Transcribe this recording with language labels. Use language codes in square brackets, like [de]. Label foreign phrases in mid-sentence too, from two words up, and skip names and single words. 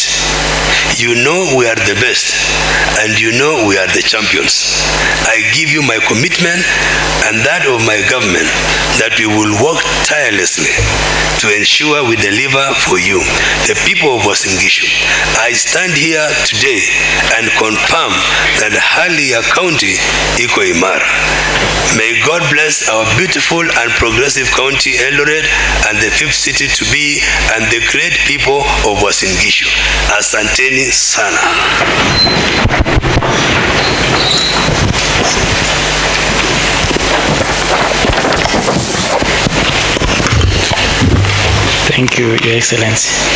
[en] You know we are the best, and you know we are the champions. I give you my commitment and that of my government that we will work tirelessly to ensure we deliver for you, the people of Uasin Gishu. I stand here today and confirm that [sw] hali ya county iko imara. [en] May God bless our beautiful and progressive county Eldoret and the fifth city to be and the great people of Uasin Gishu. [sw] Asanteni sana. [en] Thank you, Your Excellency.